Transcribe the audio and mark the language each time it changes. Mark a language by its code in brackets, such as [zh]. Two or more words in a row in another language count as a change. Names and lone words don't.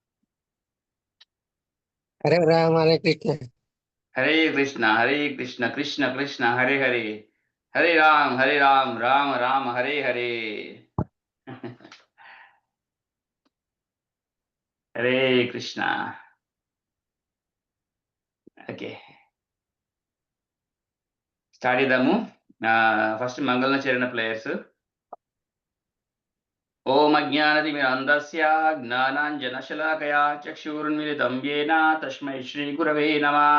[sa] Hare Ram, Hare Krishna. Hare Krishna, Hare Krishna, Krishna Krishna, Hare Hare. Hare Ram, Ram Ram, Hare Hare. Hare Krishna. [te] Okay. స్టార్ట్ చేద్దాము. ఫస్ట్ మంగళాచరణ ప్లేయర్స్. [sa] ఓం అజ్ఞానతిమిరంధస్య జ్ఞానాంజనశలాకయా చక్షురున్మిలితం యేన తస్మై శ్రీగురవే నమః.